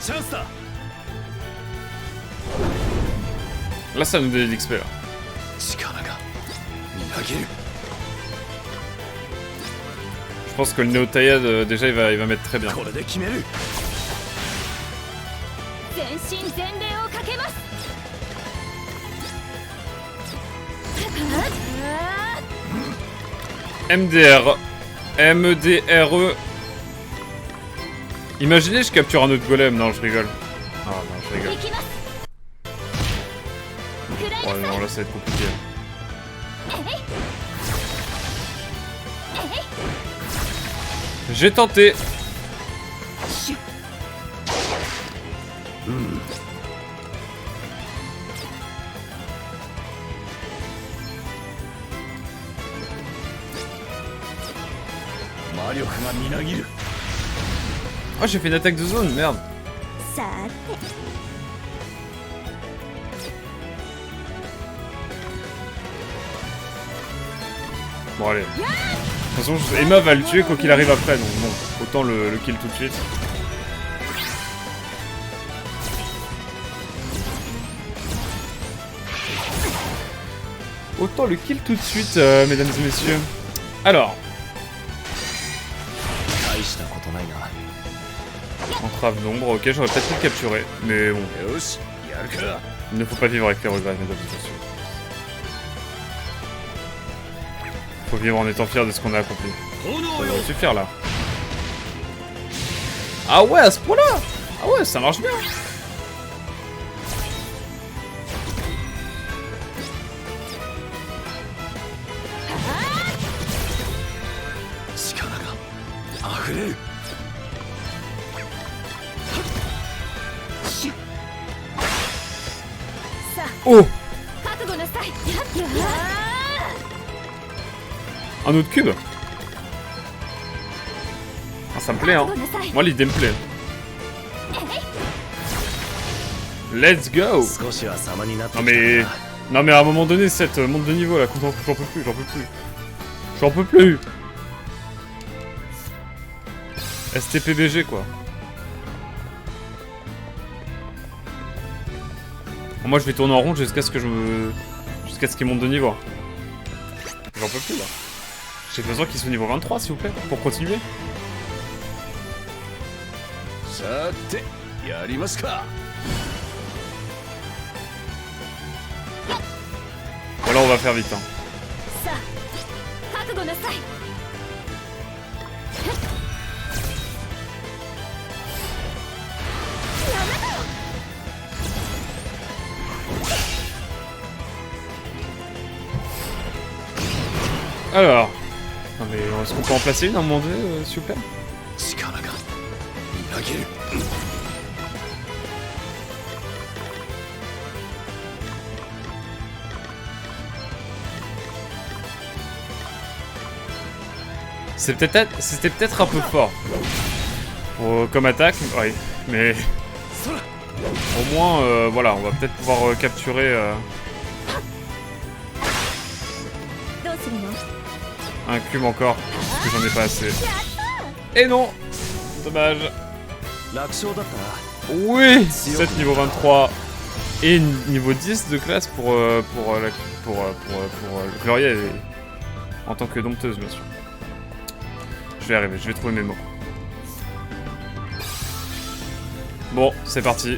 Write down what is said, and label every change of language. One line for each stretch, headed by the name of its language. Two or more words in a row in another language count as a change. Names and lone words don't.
French: Là, ça nous donne de l'XP là. Je pense que le Neo Taillade, déjà, il va mettre très bien.
Japanese: これで決める。全身全霊をかけます。
French: MDR. MDRE. Imaginez, je capture un autre golem. Non, je rigole. Ah non, je rigole.
Japanese: 行きます。食らい
French: Oh
Japanese: なさい。
French: non, là, ça va être compliqué. J'ai tenté.
Japanese: 魔力がみなぎる。
French: Oh, j'ai fait une attaque de zone, merde.
Japanese: さて。
French: Bon, allez. De toute façon, Emma va le tuer quoi qu'il arrive après, donc bon, autant le kill tout de suite. Autant le kill tout de suite, mesdames et messieurs. Alors,
Japanese: 大したことないな。
French: entrave d'ombre, ok, j'aurais peut-être pu le capturer, mais bon,
Japanese: よし、やるか。
French: il ne faut pas vivre avec les regrets, mesdames et messieurs. Faut vivre en étant fier de ce qu'on a accompli. Ça devrait suffire là. Ah ouais, à ce point-là. Ah ouais, ça marche bien.
Japanese: 力が溢れる。
French: Oh,
Japanese: 覚悟なさい。やっや
French: un autre cube. Ah, ça me plaît, hein.
Japanese: 覚悟なさい。
French: Moi, l'idée me plaît.
English: Let's go.
Japanese: 少しは様になってき
French: Non
Japanese: た
French: mais...
Japanese: な。
French: Non mais à un moment donné, cette monte de niveau là, j'en peux plus, j'en peux plus. J'en peux plus. STPBG quoi. Moi je vais tourner en rond jusqu'à ce que jusqu'à ce qu'il monte de niveau. J'en peux plus là. J'ai besoin qu'il soit niveau 23 s'il vous plaît, pour continuer.
Japanese: さて、やりますか。
French: Bon là on va faire vite hein.
Japanese: さあ、覚悟なさい。
French: Alors... Non mais est-ce qu'on peut en placer une à un moment donné s'il vous plaît?
Japanese: 力がみなぎる。
French: C'était peut-être un peu fort. Comme attaque, oui. Mais... Au moins, voilà, on va peut-être pouvoir capturer...
Japanese: どうするの？
French: un cube encore, parce que j'en ai pas assez. Et non! Dommage.
Japanese: 楽勝だったな。
French: Oui! 7 niveau 23. Et niveau 10 de classe pour Gloria en tant que dompteuse, bien sûr. Je vais y arriver, je vais trouver mes mots. Bon, c'est parti.